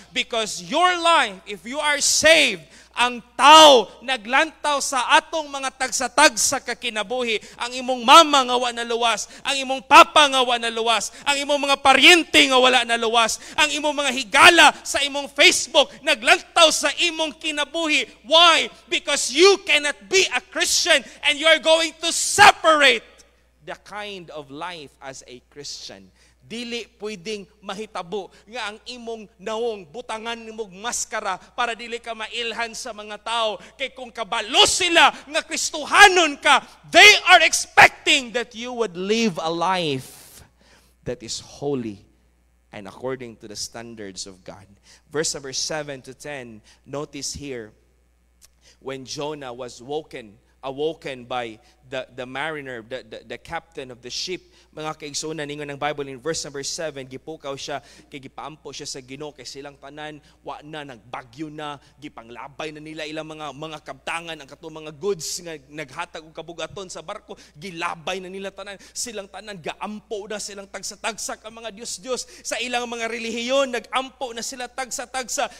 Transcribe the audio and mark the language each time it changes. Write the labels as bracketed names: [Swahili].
[English] Because your life, if you are saved, [Cebuano] ang tao naglantaw sa atong mga tagsa-tagsa kakinabuhi, ang imong mama nga wala na luwas, ang imong papa nga wala na luwas, ang imong mga paryente nga wala na luwas, ang imong mga higala sa imong Facebook naglantaw sa imong kinabuhi. [English] Why? Because you cannot be a Christian and you are going to separate the kind of life as a Christian. [Cebuano] Dili pwedeng mahitabo nga ang imong naong butangan nimong maskara para dili ka mailhan sa mga tao. Kay kung kabalo sila nga Kristohanon ka, [English] they are expecting that you would live a life that is holy and according to the standards of God. Verse number 7 to 10, notice here, when Jonah was awoken by the mariner, the captain of the ship, [Cebuano] mga kaigsunan ningon ng Bible [English] in verse number 7, [Cebuano] gipukaw siya, kay gipaampo siya sa Ginoo, kay silang tanan wa na, nagbagyo na, gipanglabay na nila ilang mga kabtangan, ang katong mga goods nga naghatag og kabugaton sa barko, gilabay na nila tanan, silang tanan gaampo na, silang tagsa-tagsa ka mga Dios sa ilang mga relihiyon, nagampo na sila tagsa-tagsa.